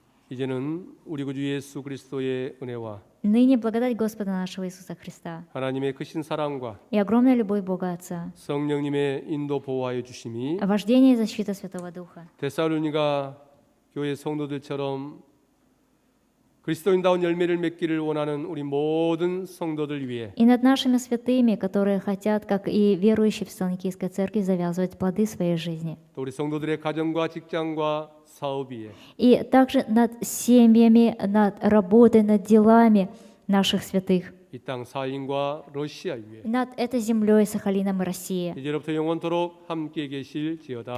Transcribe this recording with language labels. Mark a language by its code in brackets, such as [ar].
[ko] 이제는 우리 구주 예수 그리스도의 은혜와 [ru] Ныне благодать Господа нашего Иисуса Христа [ko] 하나님의 크신 사랑과 [ru] и огромная любовь Бога Отца, [ko] 성령님의 인도 보호하여 주심이 [ru] вождение и защита Святого Духа [ko] 데살로니가 교회 성도들처럼 그리스도인다운 열매를 맺기를 원하는 우리 모든 성도들 위해 [ru] и над нашими святыми, которые хотят, как и верующие в Фессалоникийской церкви, завязывать плоды своей жизни. [ko] 또 우리 성도들의 가정과 직장과 사업 위에 [ru] И также над семьями, над работой, над делами наших святых, [ko] 이 땅 사인과 러시아 위에 [ru] над этой землей, Сахалином и Россией. [ko] 이제로부터 영원토록 함께 계실지어다.